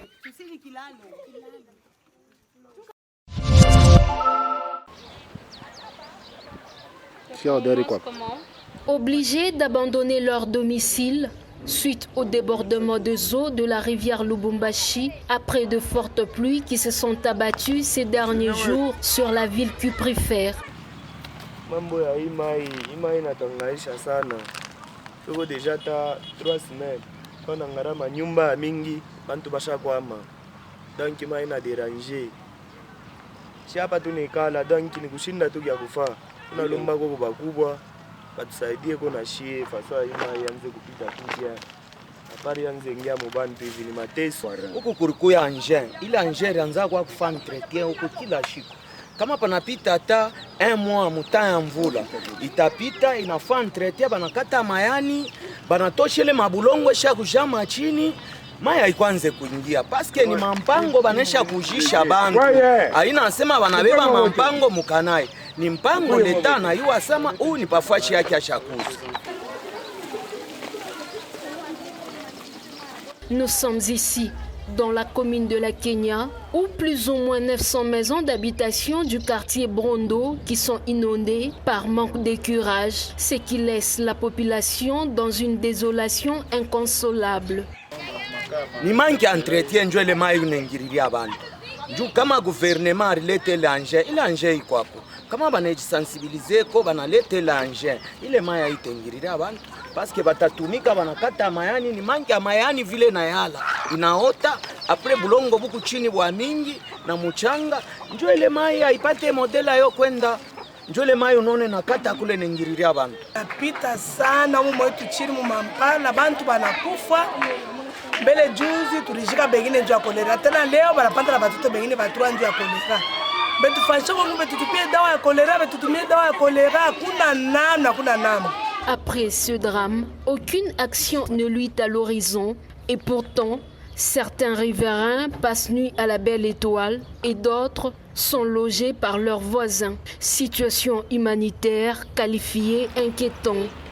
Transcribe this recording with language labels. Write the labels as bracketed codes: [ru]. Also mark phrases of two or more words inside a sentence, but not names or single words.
[fr] Obligés d'abandonner leur domicile suite au débordement des eaux de la rivière Lubumbashi après de fortes pluies qui se sont abattues ces derniers jours sur la ville cuprifère. [sw] Mambo ya imai inatangaisha sana. Tuko deja ta 3 semaines. Kana ngarama nyumba mingi bantu basha kwama. Donc imai ina déranger. Si hapa tunikala donc ni kushinda tu ya kufa. Tunalomba kwa bakubwa batusaidie kuna shie fasa imai yanze kupita kuja. Habari yanze ingia mubantu hivi ni mateso. Huko kurikuya engin. Ile engin yanza kwa kufanya entretien huko kila siku. Kama panapita hata 1 mois muta ya mvula itapita inafaa entretien banakata mayani banatoshele mabulongo sha kujama chini maya ikwanze kuingia paske ni mampango banesha kujisha bantu aina nasema banabeba mampango mukanai ni mpango leta na yu asema huu ni pafashi yake ashakuza. [fr] Nous sommes ici dans la commune de la Kenya, où plus ou moins 900 maisons d'habitation du quartier Brondo qui sont inondées par manque d'écurage, ce qui laisse la population dans une désolation inconsolable. [sw] Ni [fr] manque entretien [sw] njo ile mai unengiriria bantu. Nju kama gouvernement rilete l'engin, ile engin iko hapo. Kama banajisensibiliser ko banalete l'engin, ile mai haitengiriria bantu. [fr] Parce que [sw] batatumika banakata mayani ni manki ya mayani vile na yala inaota apre bulongo buku chini bwa mingi na muchanga njo ile mai haipate modela yo kwenda njo ile mai unone nakata kule nengiriria bantu napita sana mumo wetu chini mumampana bantu banakufa mbele juzi tulishika bengine njo ya kolera tena leo banapanda na batoto bengine batua njo ya kolera betu fasho kwa betu tupie dawa ya kolera betu tumie dawa ya kolera kuna namna. [fr] Après ce drame, aucune action ne luit à l'horizon et pourtant, certains riverains passent nuit à la belle étoile et d'autres sont logés par leurs voisins. Situation humanitaire qualifiée inquiétante.